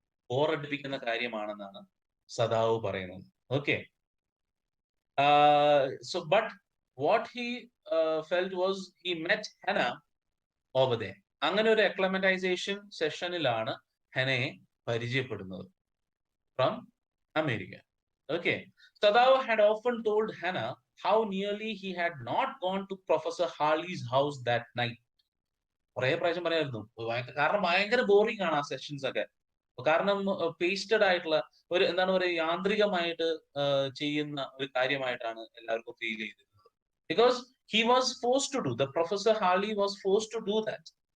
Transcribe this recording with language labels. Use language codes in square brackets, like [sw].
[ml] ബോറടിപ്പിക്കുന്ന കാര്യമാണെന്നാണ് സദാവ് പറയുന്നത്. Okay. [en] So but what he felt was he met Hena over there. [ml] അങ്ങനെ ഒരു എക്ലമറ്റൈസേഷൻ സെഷനിലാണ് ഹെനയെ പരിചയപ്പെടുന്നത്, from America. [en] Okay. Sadao had often told Hannah how nearly he had not gone to Professor Harley's house that night. [ml] കുറേ പ്രാവശ്യം പറയായിരുന്നു. കാരണം ഭയങ്കര boring ആണ് ആ സെഷൻസ് ഒക്കെ. കാരണം പേസ്റ്റഡ് ആയിട്ടുള്ള ഒരു എന്താണ് പറയുക, യാന്ത്രികമായിട്ട് ചെയ്യുന്ന ഒരു കാര്യമായിട്ടാണ് എല്ലാവർക്കും ഫീൽ ചെയ്തിരുന്നത്. [en] Because he was forced to do, the professor Harley was forced to do that.